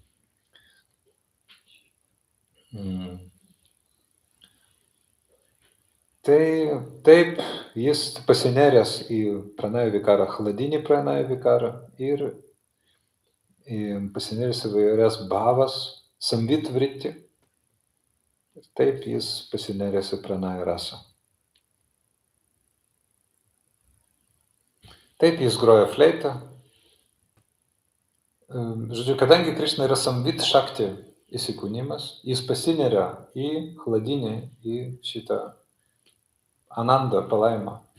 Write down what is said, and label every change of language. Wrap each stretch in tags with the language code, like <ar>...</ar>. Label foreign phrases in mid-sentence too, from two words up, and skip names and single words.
<lt>Tai taip jis pasineręs į Pranaya Vikarą, chladinį Pranaya Vikarą ir pasineręs į vairias bhavas,</lt> <sa>संवित् वृत्ति.</sa> <lt>Taip jis pasineręs į Pranaya rasą. Taip jis groja fleitą. Žodžiu, kadangi Krišna yra</lt> <sa>संवित् शक्ति</sa> <lt>įsikūnimas, jis pasineria į chladinį, į šitą anandą, palaimą.</lt>